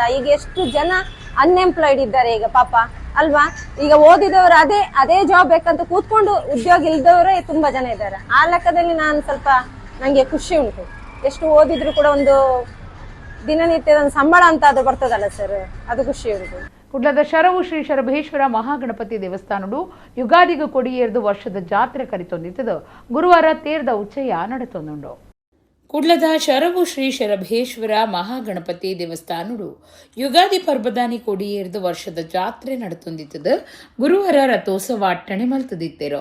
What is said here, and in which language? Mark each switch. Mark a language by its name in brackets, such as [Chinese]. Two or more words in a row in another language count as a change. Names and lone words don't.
[Kannada] ಈಗ ಎಷ್ಟು ಜನ ಅನ್ಎಂಪ್ಲಾಯ್ಡ್ ಇದ್ದಾರೆ ಈಗ ಪಾಪ ಅಲ್ವಾ. ಈಗ ಓದಿದವರು ಅದೇ ಜಾಬ್ ಬೇಕಂತ ಕೂತ್ಕೊಂಡು ಉದ್ಯೋಗ ಇಲ್ದವರೇ ತುಂಬಾ ಜನ ಇದ್ದಾರೆ. ಆ ಲೆಕ್ಕದಲ್ಲಿ ನಾನು ಸ್ವಲ್ಪ ನಂಗೆ ಖುಷಿ ಉಂಟು. ಎಷ್ಟು ಓದಿದ್ರು ಕೂಡ ಒಂದು ದಿನನಿತ್ಯದ ಒಂದು ಸಂಬಳ ಅಂತ ಅದು ಬರ್ತದಲ್ಲ ಸರ್, ಅದು ಖುಷಿ ಉಂಟು. [Tulu] ಕುಡ್ಲದ ಶರವು ಶ್ರೀ ಶರಭೇಶ್ವರ ಮಹಾಗಣಪತಿ ದೇವಸ್ಥಾನಡು ಯುಗಾದಿಗೂ ಕೊಡಿಯೇರ್ದು ವರ್ಷದ ಜಾತ್ರೆ ಕರಿತೊಂದಿತ್ತದು ಗುರುವಾರ ತೇರ್ದ ಉಚ್ಚಯ ನಡೆತೊಂದುಂಡು. ಕುಡ್ಲದ ಶರವು ಶ್ರೀ ಶರಭೇಶ್ವರ ಮಹಾಗಣಪತಿ ದೇವಸ್ಥಾನಡು ಯುಗಾದಿ ಪರ್ಬದಾನಿ ಕೊಡಿಯೇರ್ದು ವರ್ಷದ ಜಾತ್ರೆ ನಡೆತೊಂದಿತ್ತದು ಗುರುವಾರ ರಥೋತ್ಸವ ಅಟ್ಟಣೆ ಮಲ್ತದಿತ್ತೇರೋ.